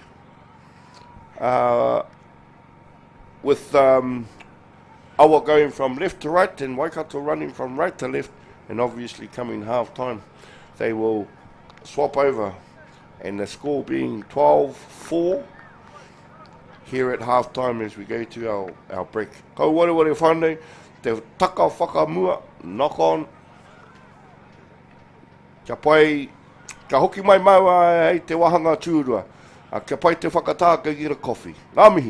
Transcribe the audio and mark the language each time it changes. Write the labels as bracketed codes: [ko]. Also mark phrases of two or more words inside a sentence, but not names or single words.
[en] With AWA going from left to right and Waikato running from right to left, and obviously coming half-time they will swap over, and the score being 12-4 here at half-time as we go to our break. [mi] Kau wale whanau, te taka whakamua, [en] knock on. [mi] Kia pai, kia hoki mai maua hei te wahanga tūrua. Kia pai te whakatā, kia [en] gira coffee. [mi] Ngā mihi.